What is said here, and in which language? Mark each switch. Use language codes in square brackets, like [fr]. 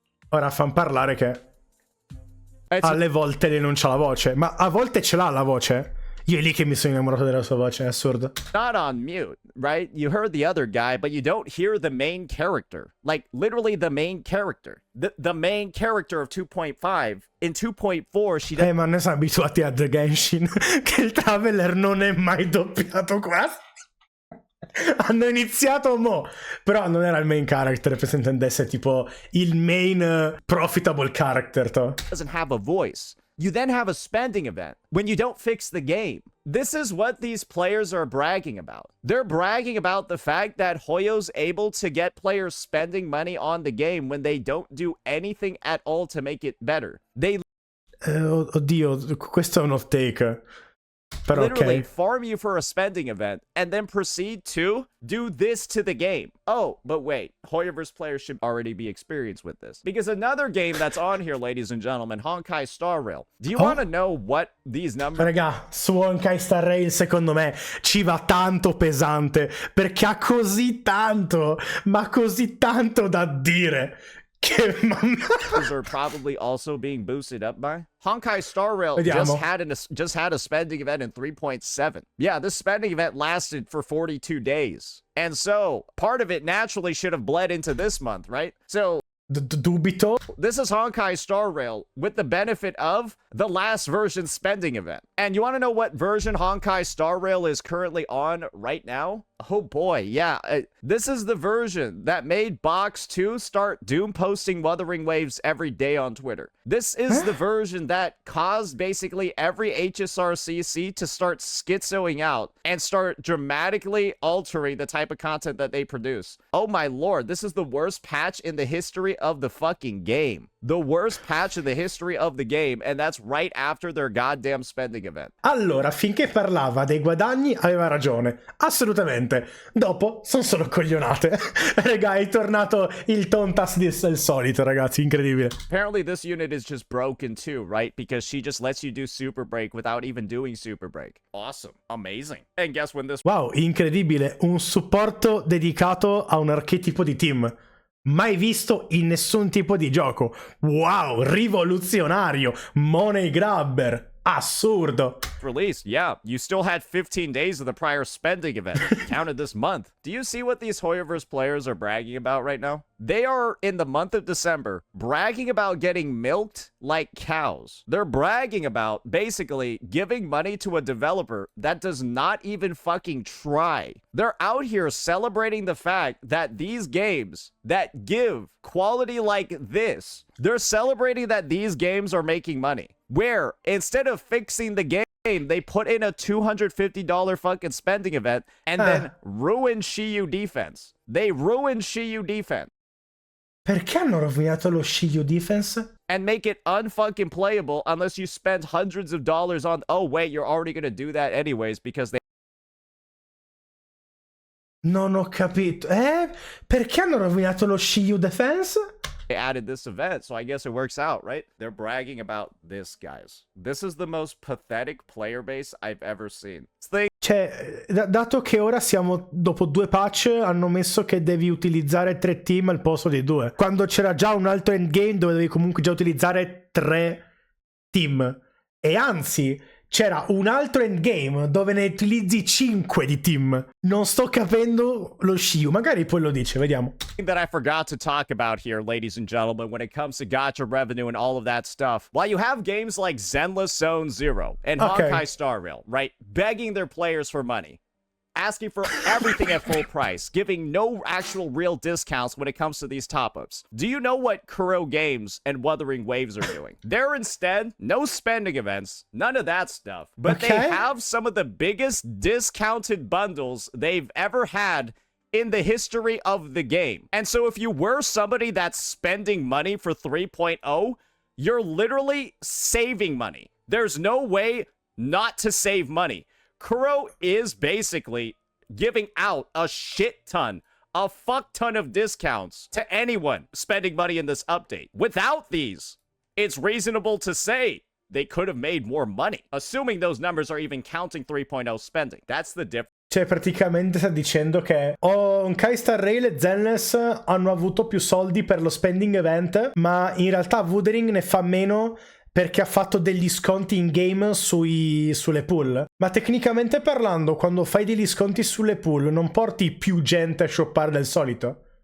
[it] Ora fan parlare che alle volte lei non c'ha la voce, ma a volte ce l'ha la voce. Io è lì che mi sono innamorato della sua voce, è assurdo. [en] Not on mute, right? You heard the other guy, but you don't hear the main character. Like, literally the main character. The main character of 2.5. In 2.4, she doesn't... [it] ma noi siamo abituati a The Genshin, che il Traveler non è mai doppiato quasi. Hanno iniziato mo, però non era il main character, per se intendesse, tipo il [en] main profitable character. Doesn't have a voice. You then have a spending event when you don't fix the game. This is what these players are bragging about. They're bragging about the fact that Hoyo's able to get players spending money on the game when they don't do anything at all to make it better. They [it] oddio, questo è un off take. Però [en] literally okay. farm you for a spending event and then proceed to do this to the game. Oh, but wait, Hoyoverse players should already be experienced with this. Because another game that's on here, ladies and gentlemen, Honkai Star Rail. Do you want to know what these numbers... [it] Raga, su Honkai Star Rail secondo me ci va tanto pesante, perché ha così tanto, ma così tanto da dire. [en] These are probably also being boosted up by Honkai Star Rail. Just had a spending event in 3.7. Yeah, this spending event lasted for 42 days, and so part of it naturally should have bled into this month, right? So [it] dubito. [en] This is Honkai Star Rail with the benefit of the last version spending event. And you want to know what version Honkai Star Rail is currently on right now? Oh boy, yeah. This is the version that made Box 2 start doom posting Wuthering Waves every day on Twitter. This is the version that caused basically every HSRCC to start schizoing out and start dramatically altering the type of content that they produce. Oh my lord, this is the worst patch in the history of the fucking game. The worst patch in the history of the game, and that's right after their goddamn spending event. [it] Allora, finché parlava dei guadagni aveva ragione, assolutamente. Dopo sono solo coglionate. Raga, è tornato il tontas del solito, ragazzi, incredibile. [en] Apparently this unit is just broken too, right? Because she just lets you do super break without even doing super break. Awesome. Amazing. And guess when this... [it] Wow, incredibile. Un supporto dedicato a un archetipo di team. Mai visto in nessun tipo di gioco. Wow, rivoluzionario. [en] Money grabber. [it] Assurdo. [en] Released, yeah. You still had 15 days of the prior spending event. Counted this month. Do you see what these Hoyoverse players are bragging about right now? They are, in the month of December, bragging about getting milked like cows. They're bragging about, basically, giving money to a developer that does not even fucking try. They're out here celebrating the fact that these games that give quality like this, they're celebrating that these games are making money. Where, instead of fixing the game, they put in a $250 fucking spending event and then ruin Shiyu defense. They ruined Shiyu defense. [it] Perché hanno rovinato lo Shiyu defense? [en] And make it unfucking playable unless you spend hundreds of dollars on... Oh, wait, you're already gonna do that anyways because they... [it] Non ho capito. Perché hanno rovinato lo Shiyu defense? [en] They added this event, so I guess it works out, right? They're bragging about this, guys. This is the most pathetic player base I've ever seen. [it] Cioè, dato che ora siamo dopo 2 patch, hanno messo che devi utilizzare 3 team al posto di 2. Quando c'era già un altro endgame dove devi comunque già utilizzare 3 team. E anzi, c'era un altro endgame dove ne utilizzi 5 di team. Non sto capendo lo Shiyu. Magari poi lo dice, vediamo. [en] That I forgot to talk about here, ladies and gentlemen, when it comes to gacha revenue and all of that stuff. While you have games like Zenless Zone Zero and Honkai Star Rail, right, begging their players for money, asking for everything at full price, giving no actual real discounts when it comes to these top-ups. Do you know what Kuro Games and Wuthering Waves are doing? They're instead no spending events, none of that stuff, but they have some of the biggest discounted bundles they've ever had in the history of the game. And so if you were somebody that's spending money for 3.0, you're literally saving money. There's no way not to save money. Kuro is basically giving out a shit ton, a fuck ton of discounts to anyone spending money in this update. Without these, it's reasonable to say they could have made more money, assuming those numbers are even counting 3.0 spending. That's the difference. [it] Cioè, praticamente sta dicendo che Honkai Star Rail e Zenless hanno avuto più soldi per lo spending event, ma in realtà Wuthering ne fa meno perché ha fatto degli sconti in game sulle pool. Ma tecnicamente parlando, quando fai degli sconti sulle pool, non porti più gente a shoppare del solito?